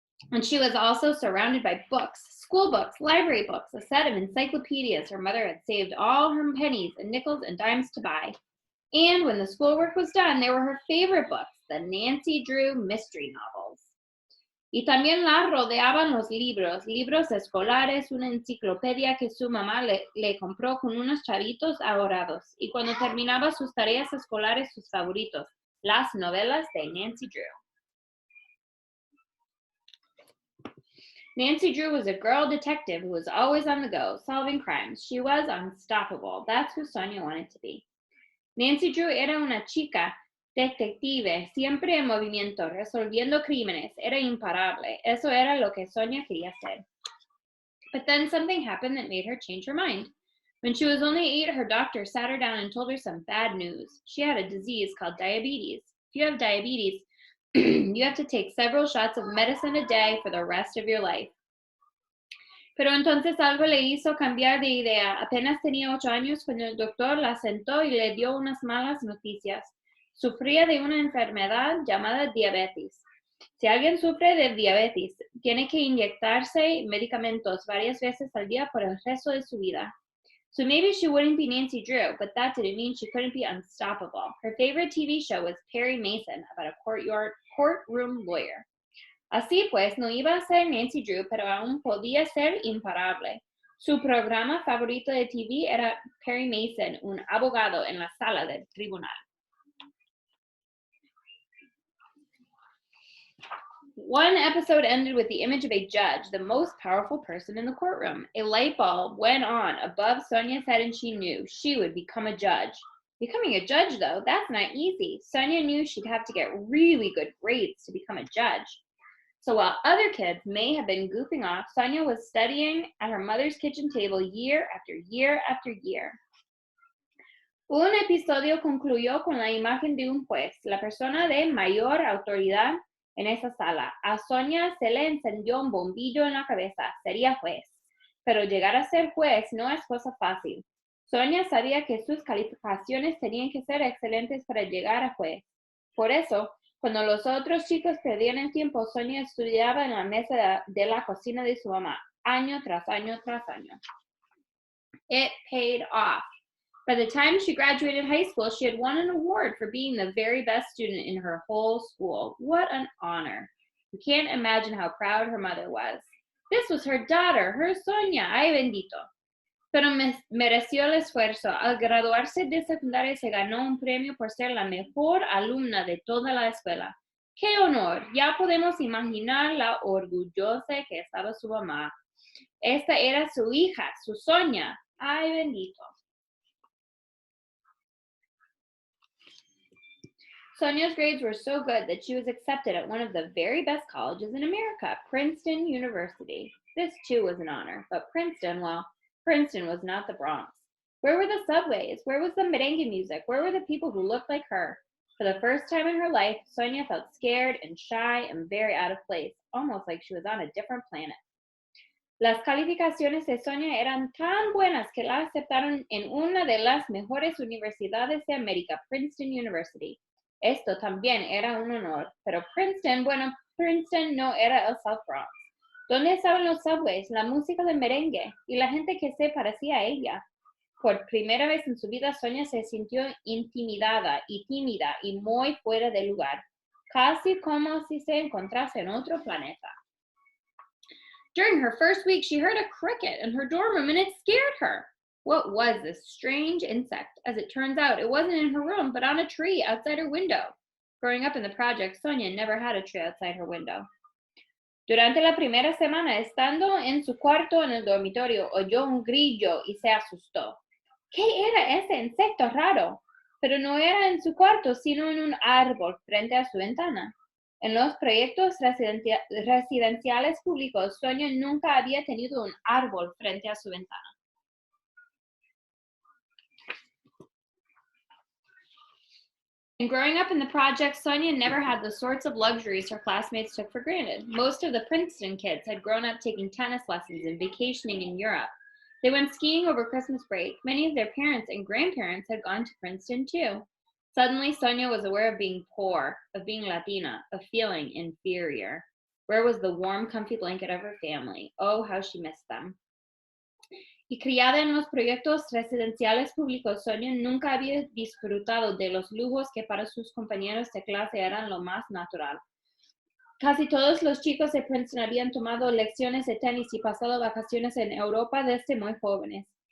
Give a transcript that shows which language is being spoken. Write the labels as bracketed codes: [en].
[en] And she was also surrounded by books, school books, library books, a set of encyclopedias her mother had saved all her pennies and nickels and dimes to buy. And when the schoolwork was done, they were her favorite books, the Nancy Drew mystery novels. [es] Y también la rodeaban los libros escolares, una enciclopedia que su mamá le compró con unos chavitos ahorrados. Y cuando terminaba sus tareas escolares, sus favoritos, las novelas de Nancy Drew. [en] Nancy Drew was a girl detective who was always on the go, solving crimes. She was unstoppable. That's who Sonia wanted to be. [es] Nancy Drew era una chica detective, siempre en movimiento, resolviendo crímenes. Era imparable. Eso era lo que Sonia quería ser. [en] But then something happened that made her change her mind. When she was only 8, her doctor sat her down and told her some bad news. She had a disease called diabetes. If you have diabetes, you have to take several shots of medicine a day for the rest of your life. [es] Pero entonces algo le hizo cambiar de idea. Apenas tenía 8 años cuando el doctor la sentó y le dio unas malas noticias. Sufría de una enfermedad llamada diabetes. Si alguien sufre de diabetes, tiene que inyectarse medicamentos varias veces al día por el resto de su vida. [en] So maybe she wouldn't be Nancy Drew, but that didn't mean she couldn't be unstoppable. Her favorite TV show was Perry Mason, about a courtroom lawyer. [es] Así pues, no iba a ser Nancy Drew, pero aún podía ser imparable. Su programa favorito de TV era Perry Mason, un abogado en la sala del tribunal. [en] One episode ended with the image of a judge, the most powerful person in the courtroom. A light bulb went on above Sonia's head and she knew she would become a judge. Becoming a judge, though, that's not easy. Sonia knew she'd have to get really good grades to become a judge. So while other kids may have been goofing off, Sonia was studying at her mother's kitchen table year after year after year. [es] Un episodio concluyó con la imagen de un juez, la persona de mayor autoridad en esa sala. A Sonia se le encendió un bombillo en la cabeza. Sería juez. Pero llegar a ser juez no es cosa fácil. Sonia sabía que sus calificaciones tenían que ser excelentes para llegar a juez. Por eso, cuando los otros chicos perdían el tiempo, Sonia estudiaba en la mesa de la cocina de su mamá, año tras año tras año. [en] It paid off. By the time she graduated high school, she had won an award for being the very best student in her whole school. What an honor. You can't imagine how proud her mother was. This was her daughter, her Sonia. [es] Ay, bendito. Pero mereció el esfuerzo. Al graduarse de secundaria se ganó un premio por ser la mejor alumna de toda la escuela. ¡Qué honor! Ya podemos imaginar la orgullosa que estaba su mamá. Esta era su hija, su Sonia. ¡Ay, bendito! [en] Sonia's grades were so good that she was accepted at one of the very best colleges in America, Princeton University. This, too, was an honor, but Princeton was not the Bronx. Where were the subways? Where was the merengue music? Where were the people who looked like her? For the first time in her life, Sonia felt scared and shy and very out of place, almost like she was on a different planet. [es] Las calificaciones de Sonia eran tan buenas que la aceptaron en una de las mejores universidades de América, Princeton University. Esto también era un honor, pero Princeton no era el South Bronx. ¿Dónde estaban los subways, la música de merengue y la gente que se parecía a ella? Por primera vez en su vida, Sonia se sintió intimidada y tímida y muy fuera de lugar, casi como si se encontrase en otro planeta. [en] During her first week, she heard a cricket in her dorm room and it scared her. What was this strange insect? As it turns out, it wasn't in her room, but on a tree outside her window. Growing up in the project, Sonia never had a tree outside her window. [es] Durante la primera semana, estando en su cuarto en el dormitorio, oyó un grillo y se asustó. ¿Qué era ese insecto raro? Pero no era en su cuarto, sino en un árbol frente a su ventana. En los proyectos residenciales públicos, Sonia nunca había tenido un árbol frente a su ventana. [en] And growing up in the project, Sonia never had the sorts of luxuries her classmates took for granted. Most of the Princeton kids had grown up taking tennis lessons and vacationing in Europe. They went skiing over Christmas break. Many of their parents and grandparents had gone to Princeton too. Suddenly, Sonia was aware of being poor, of being Latina, of feeling inferior. Where was the warm, comfy blanket of her family? Oh, how she missed them. [es] Y criada en los proyectos residenciales públicos, Sonia nunca había disfrutado de los lujos que para sus compañeros de clase eran lo más natural. Casi todos los chicos de Princeton habían tomado lecciones de tenis y pasado vacaciones en Europa desde muy jóvenes.